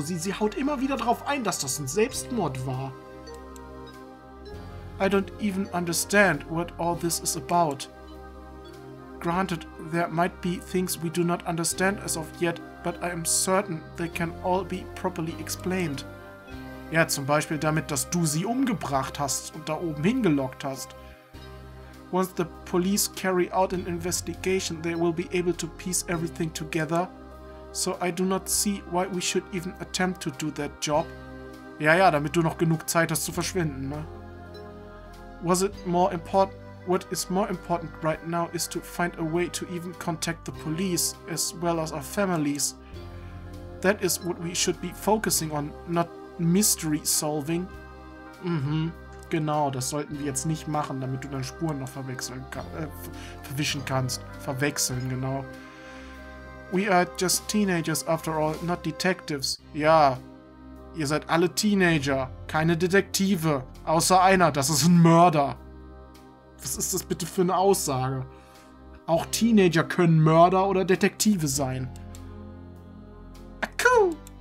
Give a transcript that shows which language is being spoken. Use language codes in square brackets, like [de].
[de] Sie haut immer wieder darauf ein, dass das ein Selbstmord war. [en] I don't even understand what all this is about. Granted, there might be things we do not understand as of yet, but I am certain they can all be properly explained. [de] Ja, zum Beispiel damit, dass du sie umgebracht hast und da oben hingelockt hast. [en] Once the police carry out an investigation, they will be able to piece everything together. So I do not see why we should even attempt to do that job. [de] Ja, damit du noch genug Zeit hast zu verschwinden, ne? [en] What is more important right now is to find a way to even contact the police as well as our families. That is what we should be focusing on, not mystery solving. [de] Genau, das sollten wir jetzt nicht machen, damit du dann Spuren noch verwischen kannst. Verwechseln, genau. [en] We are just teenagers after all, not detectives. [de] Ja, ihr seid alle Teenager, keine Detektive. Außer einer, das ist ein Mörder. Was ist das bitte für eine Aussage? Auch Teenager können Mörder oder Detektive sein. Cool.